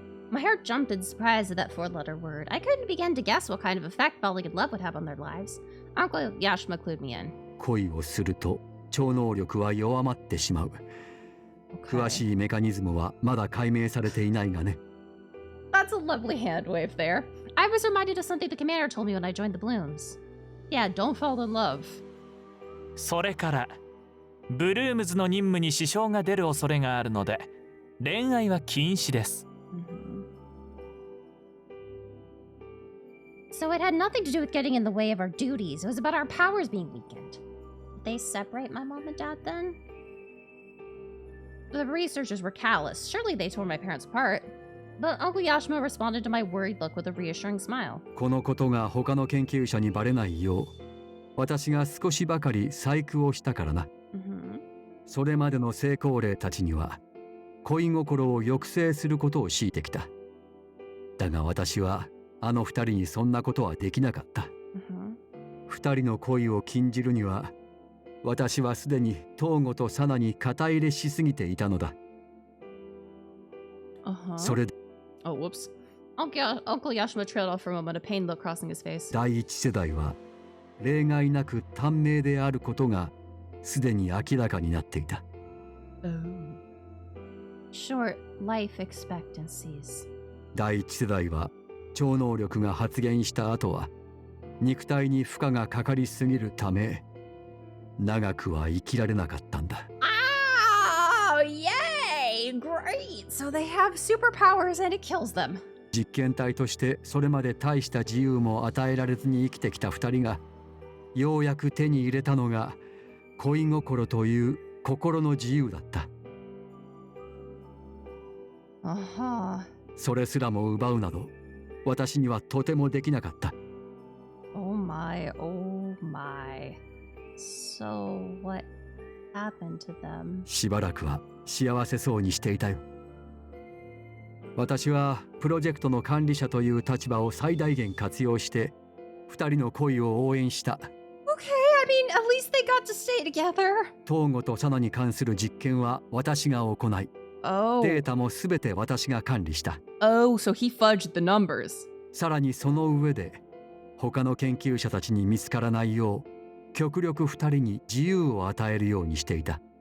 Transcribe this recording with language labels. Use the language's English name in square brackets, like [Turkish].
[English] My heart jumped in surprise at that four-letter word. I couldn't begin to guess what kind of effect falling in love would have on their lives. Uncle Yashima clued me in. [Japanese] 恋をすると超能力は弱まってしまう。詳しいメカニズムはまだ解明されていないがね。 [English] That's a lovely hand wave there. I was reminded of something the commander told me when I joined the Blooms. Yeah, don't fall in love. [Japanese] それからブルームズの任務に支障が出る恐れがあるので、恋愛は禁止です。 [English] So it had nothing to do with getting in the way of our duties. It was about our powers being weakened. Did they separate my mom and dad then? The researchers were callous. Surely they tore my parents apart. But Uncle Yashima responded to my worried look with a reassuring smile. [Japanese] このことが他の研究者にバレないよう、私が少しばかり細工をしたからな。それまでの成功例たちには、恋心を抑制することを強いてきた。だが私は、あの二人にそんなことはできなかった。二人の恋を禁じるには、私はすでに東郷とサナに肩入れしすぎていたのだ。それで、 [English] Oh, whoops. Uncle Yashima trailed off for a moment, a pain look crossing his face. [Japanese] 第一世代は例外なく短命であることがすでに明らかになっていた。 [English] Oh. Short life expectancies. [Japanese] 第一世代は超能力が発現した後は肉体に負荷がかかりすぎるため長くは生きられなかったんだ。 [English] Oh, yay! Great! So they have superpowers and it kills them. [Japanese] 実験体としてそれまで大した自由も与えられずに生きてきた2人がようやく手に入れたのが恋心という心の自由だった。 [English] Uh-huh. [Japanese] それすらも奪うなど私にはとてもできなかった。 [English] Oh my, oh my. So what happened to them? [Japanese] しばらくは幸せそうにしていたよ。私はプロジェクトの管理者という立場を最大限活用して2人の恋を応援した。 [English] Okay, I mean, at least they got to stay together. [Japanese] 東郷とサナに関する実験は私が行い、 [English] Oh. [Japanese] データもすべて私が管理した。 [English] Oh, so he fudged the numbers. [Japanese] さらにその上で他の研究者たちに見つからないよう極力2人に自由を与えるようにしていた。